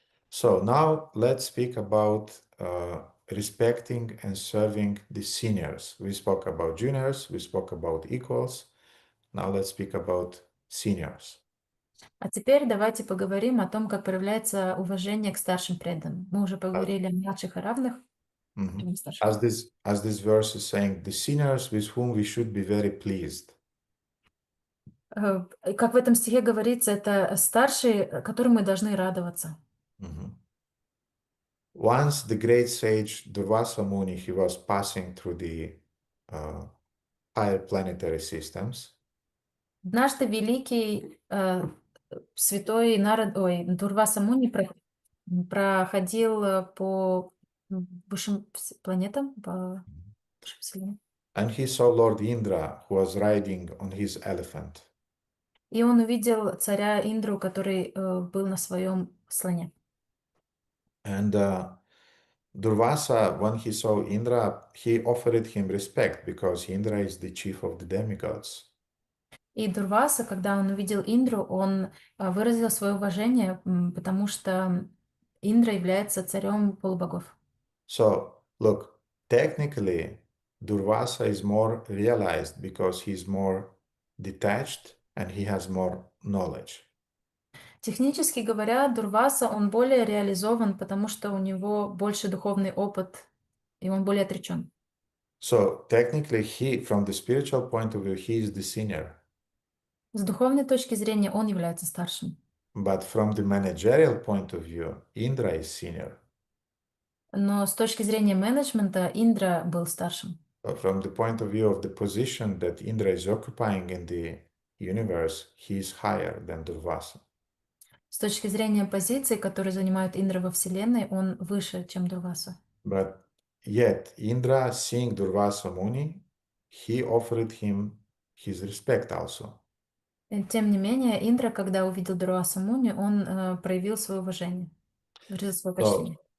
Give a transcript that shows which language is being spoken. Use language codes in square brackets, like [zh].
[en] So now let's speak about respecting and serving the seniors. We spoke about juniors, we spoke about equals. Now let's speak about seniors. [ru] А теперь давайте поговорим о том, как проявляется уважение к старшим преданным. Мы уже поговорили о младших и равных. Mhm. Старших. [en] As this verse is saying, the seniors with whom we should be very pleased. [ru] Как в этом стихе говорится, это старшие, которым мы должны радоваться. Mhm. [en] Once the great sage Durvasa Muni, he was passing through the higher planetary systems. [ru] Однажды великий святой Дурваса Муни проходил по высшим планетам, по высшим вселенным. [en] And he saw Lord Indra, who was riding on his elephant. [ru] И он увидел царя Индру, который был на своем слоне. [en] And Durvasa, when he saw Indra, he offered him respect because Indra is the chief of the demigods. [ru] И Дурваса, когда он увидел Индру, он выразил свое уважение, потому что Индра является царем полубогов. [en] So, look, technically, Durvasa is more realized because he's more detached and he has more knowledge. [ru] Технически говоря, Дурваса, он более реализован, потому что у него больше духовный опыт, и он более отречен. [en] So, technically, he, from the spiritual point of view, he is the senior. [ru] С духовной точки зрения он является старшим. [en] But from the managerial point of view, Indra is senior. [ru] Но с точки зрения менеджмента Индра был старшим. [en] So from the point of view of the position that Indra is occupying in the universe, he is higher than Durvasa. [ru] С точки зрения позиций, которые занимают Индра во Вселенной, он выше, чем Дурваса. [en] But yet, Indra, seeing Durvasa Muni, he offered him his respect also. [ru] Тем не менее, Индра, когда увидел Дурваса Муни, он проявил свое уважение, выразил свое почтение.